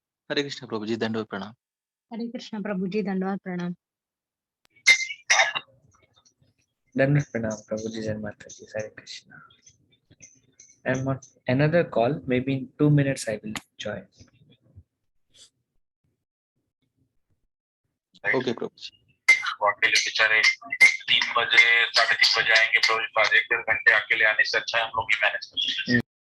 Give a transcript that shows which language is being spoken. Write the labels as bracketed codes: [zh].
[hi] हरे कृष्ण प्रभु जी, दंडवत प्रणाम। हरे कृष्ण प्रभु जी, दंडवत प्रणाम। दंडवत प्रणाम प्रभु जी, जय माता जी, हरे Krishna. [en] I'm on another call. Maybe in 2 minutes I will join. [hi] Okay प्रभु जी। वो अकेले बेचारे 3 बजे 3:30 बजे आएंगे, प्रभुपाद 1-1.5 घंटे अकेले आने से अच्छा है हम लोग ही मैनेज कर।